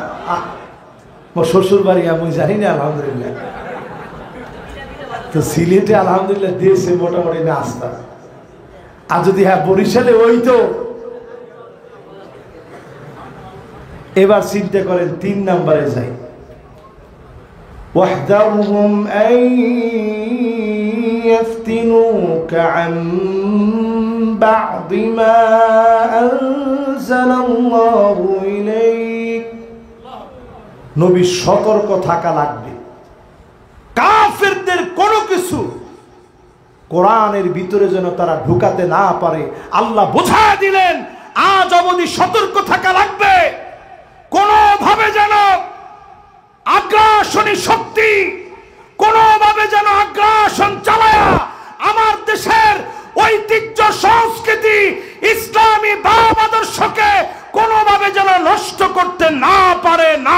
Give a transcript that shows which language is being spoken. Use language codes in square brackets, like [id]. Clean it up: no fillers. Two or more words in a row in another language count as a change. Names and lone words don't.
[bn] শ্বশুর বাড়ি আমি জানি না, আলহামদুলিল্লাহ। তো সিলেটে আলহামদুলিল্লাহ দেশে মোটামুটি নাস্তা। আর যদি হ্যাঁ বরিশালে ওই তো, এবার চিন্তা করেন 3 নাম্বারে যাই, [ar] واحذرهم أن يفتنوك عن بعد ما أنزل الله إليك, [bn] নবী সতর্ক থাকা লাগবে। কাফেরদের কোনো কিছু কোরআনের ভিতরে যেন তারা ঢুকাতে না পারে, আল্লাহ বুঝায় দিলেন। আজ অবধি সতর্ক থাকা লাগবে, কোনোভাবে যেন আগ্রাসনী শক্তি কোনোভাবে যেন আগ্রাসন চালায়া আমার দেশের ঐতিহ্য, সংস্কৃতি, ইসলামী ভাব আদর্শকে কোনোভাবে যেন নষ্ট করতে না পারে।